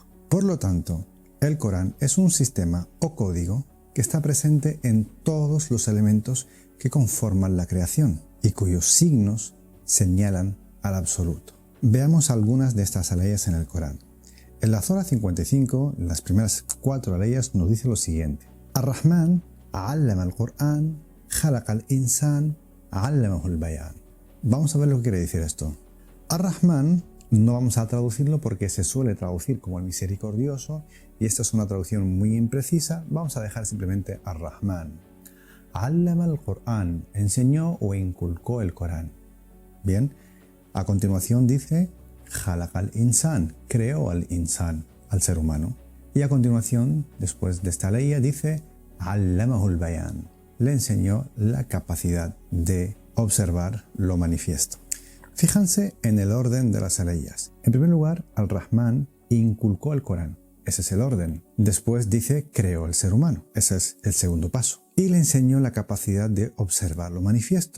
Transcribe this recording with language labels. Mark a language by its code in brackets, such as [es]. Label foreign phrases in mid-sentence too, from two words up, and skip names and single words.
[es] Por lo tanto, el Corán es un sistema o código que está presente en todos los elementos que conforman la creación y cuyos signos señalan al absoluto. Veamos algunas de estas leyes en el Corán. En la Sura 55, las primeras 4 leyes nos dice lo siguiente: [ar] الرحمن، علم القرآن، خلق الإنسان، علمه البيان. [es] Vamos a ver lo que quiere decir esto. Ar-Rahman no vamos a traducirlo porque se suele traducir como el misericordioso y esta es una traducción muy imprecisa. Vamos a dejar simplemente Ar-Rahman. [ar] علم القرآن, [es] enseñó o inculcó el Corán. Bien, a continuación dice [ar] خلق الإنسان, [es] creó al insan, al ser humano. Y a continuación, después de esta ley, dice [ar] علمه البيان, [es] le enseñó la capacidad de observar lo manifiesto. Fíjense en el orden de las leyes. En primer lugar, al-Rahman inculcó el Corán. Ese es el orden. Después dice creó el ser humano. Ese es el segundo paso. Y le enseñó la capacidad de observar lo manifiesto.